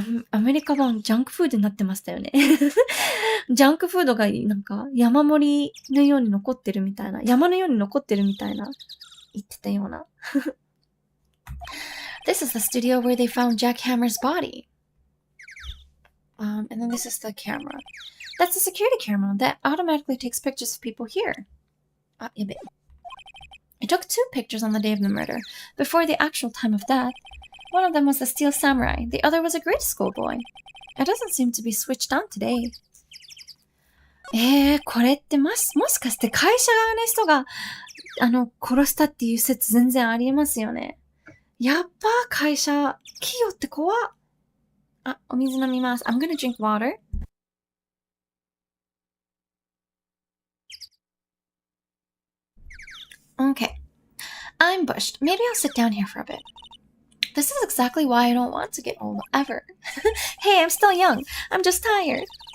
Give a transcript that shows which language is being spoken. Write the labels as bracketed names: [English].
[Japanese] アメリカ版ジャンクフードになってましたよね。ジャンクフードがなんか山盛りのように残ってるみたいな、山のように残ってるみたいな言ってたような。 [English] This is the studio where they found Jack Hammer's body. And then this is the camera. That's a security camera that automatically takes pictures of people here. It took 2 pictures on the day of the murder, before the actual time of death. One of them was the Steel Samurai, the other was a grade school boy. It doesn't seem to be switched on today. [Japanese] これってもしかして会社側の人が、殺したっていう説全然ありえますよね。やっぱ会社、企業って怖っ。お水飲みます。 [English] I'm gonna drink water. Okay. I'm bushed. Maybe I'll sit down here for a bit. This is exactly why I don't want to get old ever. Hey, I'm still young. I'm just tired.